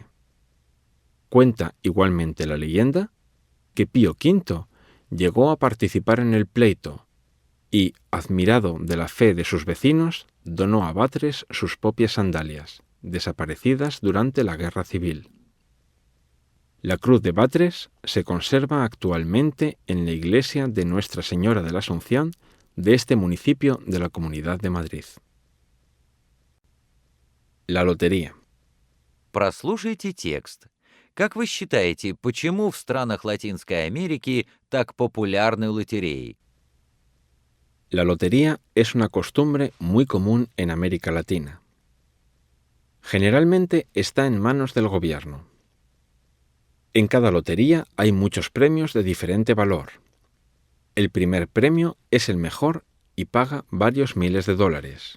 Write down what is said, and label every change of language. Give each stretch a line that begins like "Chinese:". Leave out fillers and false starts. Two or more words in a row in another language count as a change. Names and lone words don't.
Spanish: Cuenta igualmente la leyenda que Pío V llegó a participar en el pleito y, admirado de la fe de sus vecinos, donó a Batres sus propias sandalias, desaparecidas durante la Guerra Civil. La cruz de Batres se conserva actualmente en la iglesia de Nuestra Señora de la Asunción de este municipio de la Comunidad de Madrid. La lotería.
Russian: Прослушайте текст. Как вы считаете, почему в странах Латинской Америки так популярны лотереи?
Spanish: La lotería es una costumbre muy común en América Latina. Generalmente está en manos del gobierno. En cada lotería hay muchos premios de diferente valor. El primer premio es el mejor y paga varios miles de dólares.